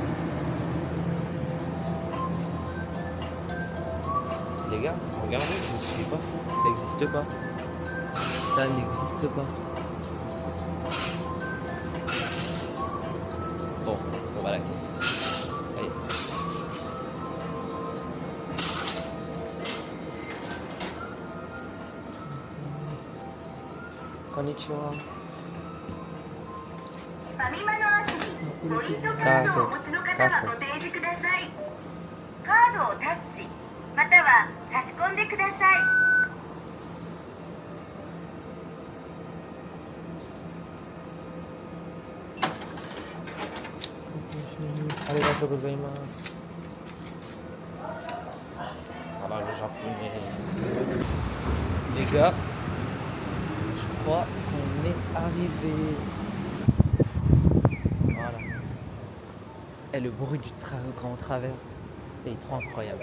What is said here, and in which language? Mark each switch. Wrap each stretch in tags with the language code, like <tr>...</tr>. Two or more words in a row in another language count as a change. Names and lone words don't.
<fr>Les gars, regardez, je suis pas fou. Ça existe pas. Ça n'existe pas. Bon, on va à la caisse. Ça y est. Konnichiwa.</fr> <ja>ファミマのアプリポイントカードをお持ちの方はご提示ください。カードをタッチまたは差し込んでください。ありがとうございます。</ja> <fr>Voilà le japonais. Les gars, je crois qu'on est arrivé. Voilà. Et le bruit du grand travers est trop incroyable.</fr>